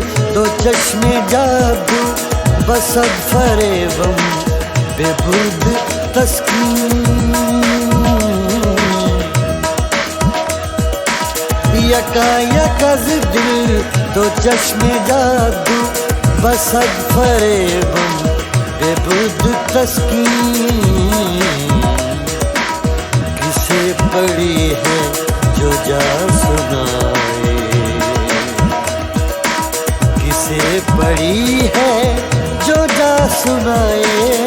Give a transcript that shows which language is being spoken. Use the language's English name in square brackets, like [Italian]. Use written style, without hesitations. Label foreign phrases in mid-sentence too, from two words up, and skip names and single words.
[Persian] دو چشم جادو، بصد فریبم ببرد تسکین. یکایک از دل دو چشم جادو, بصد فریبم ببرد تسکین. [Hindi] किसे पड़ी है जो जा सुनाए, किसे पड़ी है जो जा सुनाए।